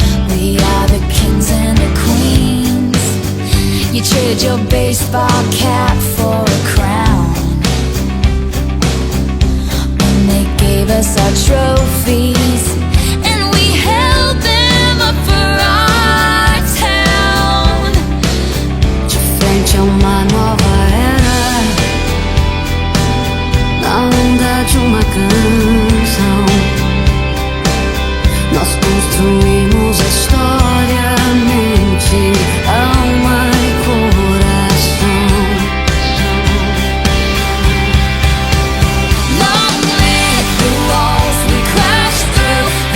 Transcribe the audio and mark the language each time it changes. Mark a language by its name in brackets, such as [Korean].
[English] We are the kings and the queens. You trade your baseball cap for a crown. When they gave us our trophies and we held them up for our town. [Portuguese] De frente a uma nova era, na onda de uma canção, nós construímos a história, mente, alma e coração. [English] Long live the walls we crashed through,